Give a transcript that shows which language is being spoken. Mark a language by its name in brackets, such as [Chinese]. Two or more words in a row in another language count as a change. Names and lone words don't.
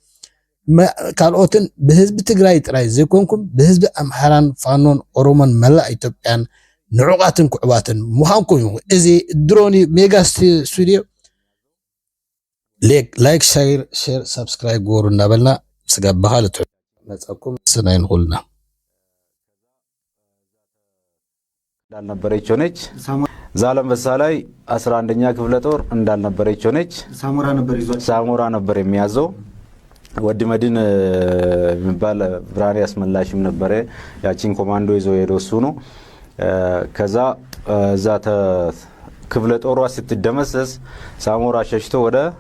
[Tigrinya] ካልኦትን ብህዝቢ ትግራይ ጥራይ ዘይኮንኩም ብህዝቢ ኣምሓራን ፋኖን ኦሮሞን መላእ ኢትዮጵያን ንዑቃትን ኩዕባትን ምዃንኩም እዩ እዚ ድሮኒ ሜጋ ስቱዲዮ [English] like share subscribe [Tigrinya] ጎሩ እናበልና ስጋባኻ ልትመፀኩም ስናይ ንኹልና [Amharic] እንዳልነበረች ሆነች ዛላምበሳ ላይ 11ኛ ክፍለ ጦር እንዳልነበረች ሆነች ሳሞራ ነበር የሚያዘው ወዲ መድን የሚባል ብራሪ አስመላሽም ነበር ያቺን ኮማንዶ ይዞ ሄዶ እሱ ነው ከዛ ዛተ ክፍለ ጦሯ ስትደመሰስ ሳሞራ ሸሽቶ ወደ